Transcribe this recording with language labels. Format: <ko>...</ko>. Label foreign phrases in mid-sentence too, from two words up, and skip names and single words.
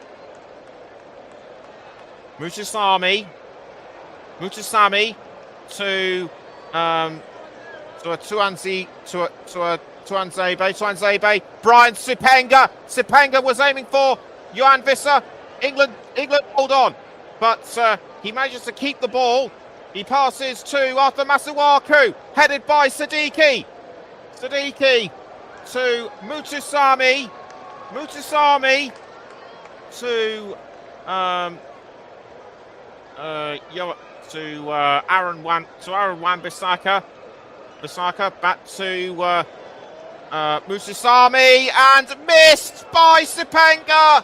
<en>Mutusami to Tuanzebe. Brian Sipenga. Sipenga was aiming for Johan Visser. England hold on, but he manages to keep the ball. He passes to Arthur Masuaku, headed by Sadiki. Sadiki to Mutusami. Mutusami to Aaron Wan-Bissaka. Bissaka back to Mutusami, and missed by Sipenga.</en>